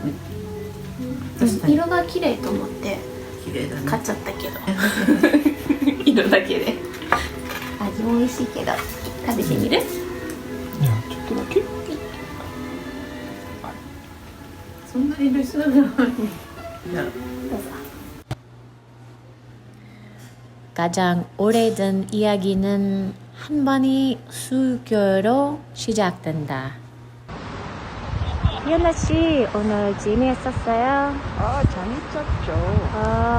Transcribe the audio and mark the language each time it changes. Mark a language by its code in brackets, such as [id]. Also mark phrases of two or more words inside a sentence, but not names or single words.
[ja] 色が綺麗と思って綺麗だね。買っちゃったけど色だけで味も美味しいけど食べてみる？いや、ちょっとだけ。そんなに別なのに。じゃあどうぞ。 [ko] 가장 오래된 이야기는 한 번이 수교로 시작된다. 희연아 씨 오늘 재미있었어요? 재밌었죠.